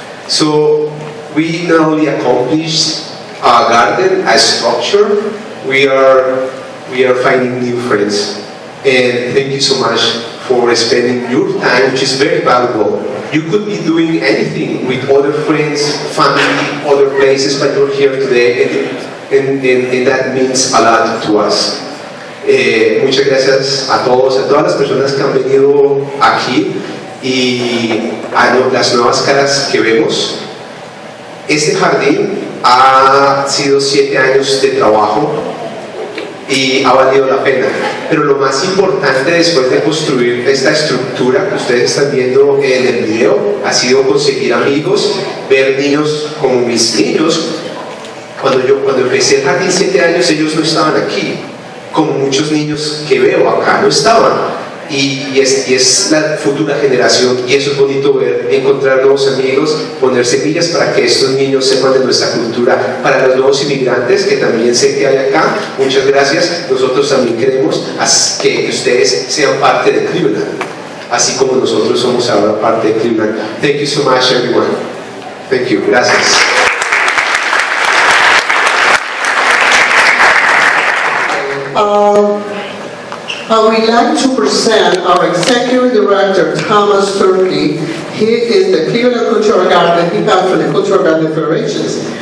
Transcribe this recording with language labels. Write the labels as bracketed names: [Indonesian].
[English] So we not only accomplished a garden, a structure, we are finding new friends. And thank you so much for spending your time, which is very valuable. You could be doing anything with other friends, family, other places, but you're here today, and that means a lot to us. [Spanish] Muchas gracias a todos, a todas las personas que han venido aquí y a las nuevas caras que vemos. Este jardín ha sido 7 años de trabajo y ha valido la pena. Pero lo más importante después de construir esta estructura que ustedes están viendo en el video ha sido conseguir amigos, ver niños como mis niños. Cuando empecé el jardín 7 años, ellos no estaban aquí. Como muchos niños que veo acá no estaban, y es la futura generación, y eso es bonito ver, encontrar nuevos amigos, poner semillas para que estos niños sepan de nuestra cultura. Para los nuevos inmigrantes que también sé que hay acá, muchas gracias. Nosotros también queremos que ustedes sean parte de Cleveland, así como nosotros somos ahora parte de Cleveland. [English] Thank you so much everyone. Thank you. Gracias. I would like to present our Executive Director, Thomas Turkey. He is the Cleveland Cultural Garden. He comes from the Cultural Garden Federations.